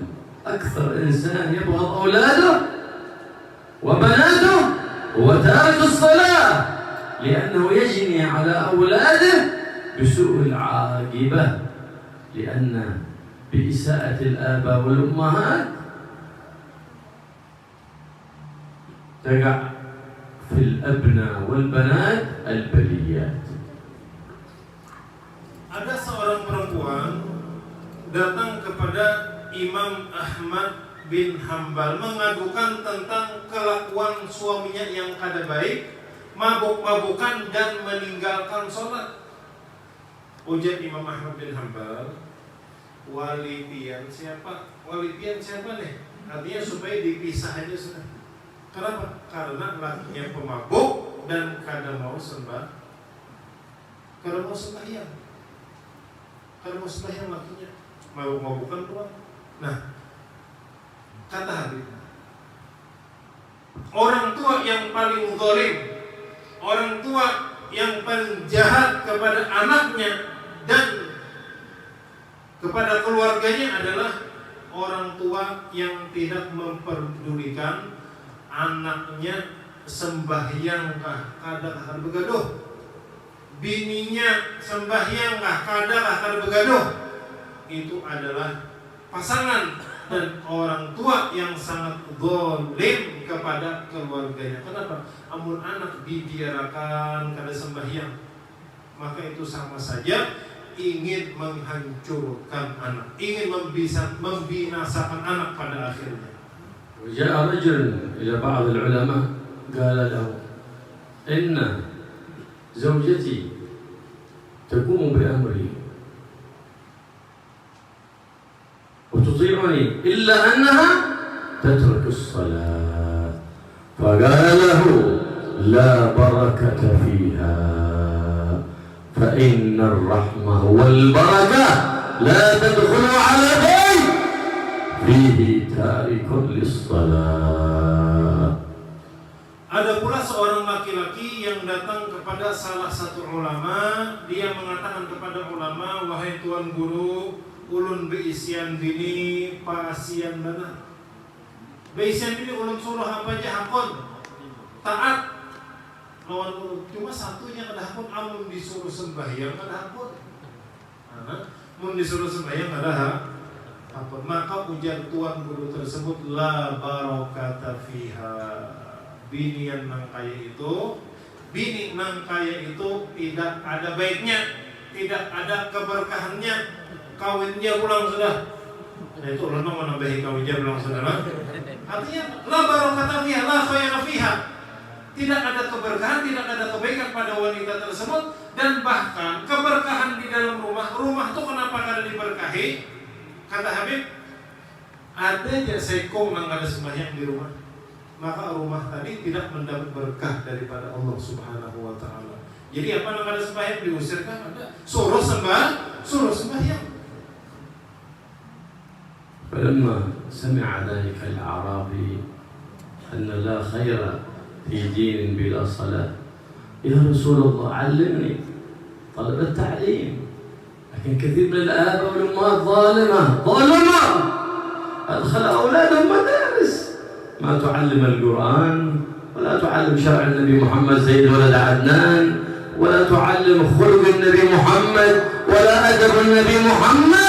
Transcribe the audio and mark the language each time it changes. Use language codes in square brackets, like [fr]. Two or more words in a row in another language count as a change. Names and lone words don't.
[ar] أكثر إنسان يبغض أولاده وبناته هو تارك الصلاة، لأنه يجني على أولاده بسوء العاقبة، لأن بإساءة الآباء والأمهات تقع في الأبناء والبنات البليات. [id] Ada seorang perempuan datang kepada Imam Ahmad bin Hanbal mengadukan tentang kelakuan suaminya yang kada baik, mabuk-mabukan dan meninggalkan sholat. [bjn] Ujar Imam Ahmad bin Hanbal, wali pian siapa? Wali pian siapa nih? [id] Artinya supaya dipisah aja sudah. Kenapa? [bjn] Karena lakinya pemabuk dan kada mau sembahyang. Kada mau sembahyang lakinya, mabuk-mabukan doang. [id] Nah, kata Habib, orang tua yang paling zalim, orang tua yang paling jahat kepada anaknya dan kepada keluarganya adalah orang tua yang tidak memperdulikan anaknya [bjn] sembahyangkah kada begaduh, [id] bininya [bjn] sembahyangkah kada begaduh. [id] Itu adalah pasangan dan orang tua yang sangat zalim kepada keluarganya. Kenapa? Amun anak dibiarkan kada sembahyang, maka itu sama saja ingin menghancurkan anak, ingin membinasakan anak pada akhirnya. [ar] وجاء رجل إلى بعض العلماء قال له إن زوجتي تقوم بأمري وتطيعني إلا أنها تترك الصلاة فقال له لا بركة فيها فإن الرحمة والبركة لا تدخل على بيت فيه تارك للصلاة. [id] Ada pula seorang laki-laki yang datang kepada salah satu ulama. Dia mengatakan kepada ulama, [bjn] wahai tuan guru, ulun beisian bini pasian benar. Beisian bini ulun suruh apa aja hakon taat lawan ulun. Cuma satunya kada hakon, amun disuruh sembahyang kada hakon. Mun disuruh sembahyang kada hakon. [id] Maka ujar tuan guru tersebut, [ar] لا بركة فيها. [id] Bini yang nang kaya itu tidak ada baiknya, tidak ada keberkahannya. [bjn] Kawinnya pulang sudah. Nah, itu ulama menambahi kawinnya pulang saudara. [id] Artinya [ar] لا بركة فيها، لا خير فيها. [id] Tidak ada keberkahan, tidak ada kebaikan pada wanita tersebut. Dan bahkan keberkahan di dalam rumah itu kenapa kada diberkahi? Kata Habib, ada aja sekong nang ada sembahyang di rumah, maka rumah tadi tidak mendapat berkah daripada Allah [ar] سبحانه وتعالى. [bjn] Jadi apa nang ada sembahyang diusirkan? Ada suruh sembahyang. [ar] فلما سمع ذلك الأعرابي أن لا خير في دين بلا صلاة يا رسول الله علمني. طلب التعليم، لكن كثير من الآباء والأمهات ظالمة أدخل أولادهم مدارس ما تعلم القرآن ولا تعلم شرع النبي محمد سيد ولد عدنان ولا تعلم خلق النبي محمد ولا أدب النبي محمد.